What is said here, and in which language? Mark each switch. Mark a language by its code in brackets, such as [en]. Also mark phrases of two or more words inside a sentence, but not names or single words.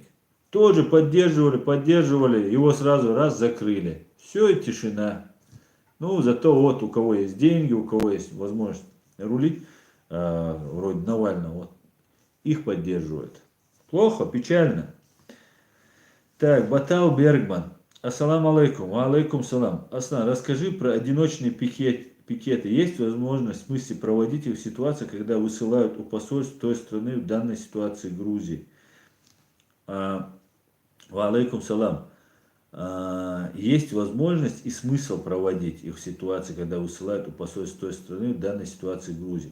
[ru] Тоже поддерживали, его сразу раз закрыли. Все, и тишина. Ну, зато вот у кого есть деньги, у кого есть возможность рулить, вроде Навального, вот, их поддерживают. Плохо, печально. Так, Батал Бергман. [ar] السلام عليكم. عليكم السلام. [ru] Асна, расскажи про одиночные пикеты. Есть возможность в смысле проводить их в ситуации, когда высылают у посольств той страны, в данной ситуации Грузии? [ar] عليكم السلام. [ru] Есть возможность и смысл проводить их в ситуации, когда высылают у посольств той страны, в данной ситуации Грузии?